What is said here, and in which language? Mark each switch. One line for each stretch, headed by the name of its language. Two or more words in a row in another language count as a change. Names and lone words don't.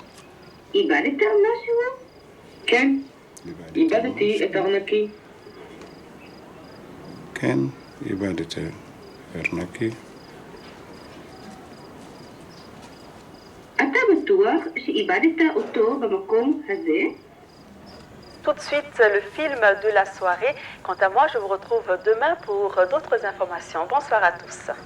Hebrew: איבדת משהו? כן, איבדתי את ארנקי. כן, איבדת ארנקי. אתה בטוח שאיבדת אותו במקום הזה?
French: Tout de suite, le film de la soirée. Quant à moi, je vous retrouve demain pour d'autres informations. Bonsoir à tous.